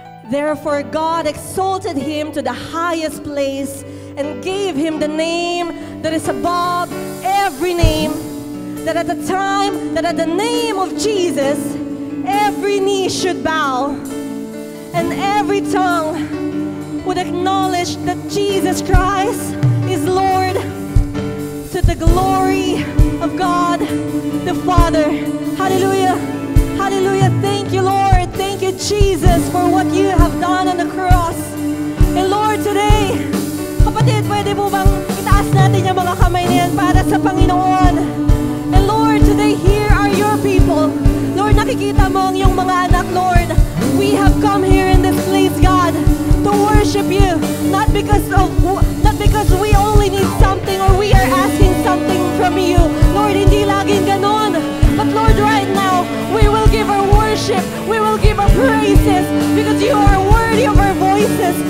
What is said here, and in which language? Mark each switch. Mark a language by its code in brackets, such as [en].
[en] Therefore, God exalted him to the highest place and gave him the name that is above every name, that at the name of Jesus, every knee should bow and every tongue would acknowledge that Jesus Christ is Lord, to the glory of God the Father. Hallelujah. Hallelujah. Thank you, Lord. Thank you, Jesus, for what you have done on the cross. And Lord, today, [tl] kapatid, pwede mo bang itaas natin yung mga kamay na yan para sa Panginoon? [en] And Lord, today, here are your people. [tl] Lord, nakikita mo ang iyong mga anak, Lord. [en] We have come here in this place, God, to worship you. Not because we only need something or we are asking something from you. Lord, [tl] hindi laging ganon. [en] But Lord, right now, we will give our worship. We will give our praises because you are worthy of our voices.